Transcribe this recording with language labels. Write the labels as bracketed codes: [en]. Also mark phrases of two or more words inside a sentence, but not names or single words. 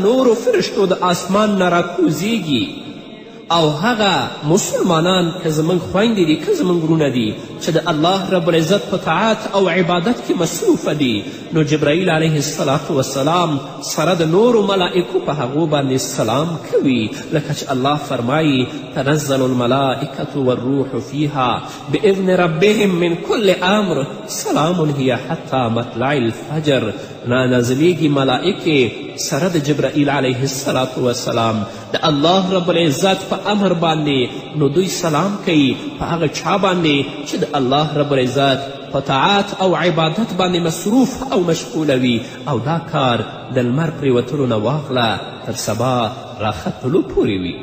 [ps] نورو فرشتو د آسمان نه راکوزیږي او هغه مسلمانان که زموږ خویندې دي که زموږ وروڼه دي چې د الله [ar] رب العزت [ps] په طاعت او عبادت کې مصروفه دي، نو جبرائیل [ar] علیه السلام [ps] سره د نورو ملائکو په هغو باندې سلام کوي، لکه چې الله فرمایي [ar] تنزل الملائکة والروح فیها باذن ربهم من کل امر سلام هی حتی مطلع الفجر. [ps] نازلیږي ملائکې سره د جبرائیل [ar] علیه السلام [ps] د الله [ar] رب العزت [ps] په امر باندې، نو دوی سلام کوي په هغه چا باندې چې د الله [ar] رب العزت [ps] په طاعت او عبادت باندې مصروف او مشغوله وي، او دا کار د لمر پرېوتلو نه واخله تر سبا راختلو پورې وي.